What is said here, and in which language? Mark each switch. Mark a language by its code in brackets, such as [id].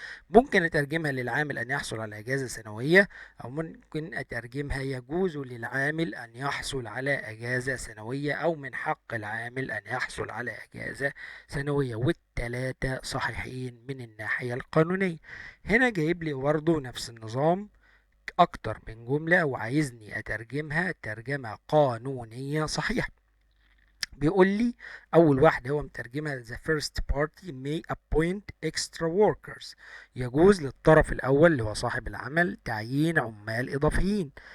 [ar] ممكن أترجمها للعامل أن يحصل على أجازة سنوية، أو ممكن أترجمها يجوز للعامل أن يحصل على أجازة سنوية، أو من حق العامل أن يحصل على أجازة سنوية. والتلاتة صحيحين من الناحية القانونية. هنا جايب لي برضه نفس النظام أكتر من جملة وعايزني أترجمها ترجمة قانونية صحيحة. بيقول لي اول واحده هو مترجمها [en] the first party may appoint extra workers. [ar] يجوز للطرف الاول اللي هو صاحب العمل تعيين عمال اضافيين.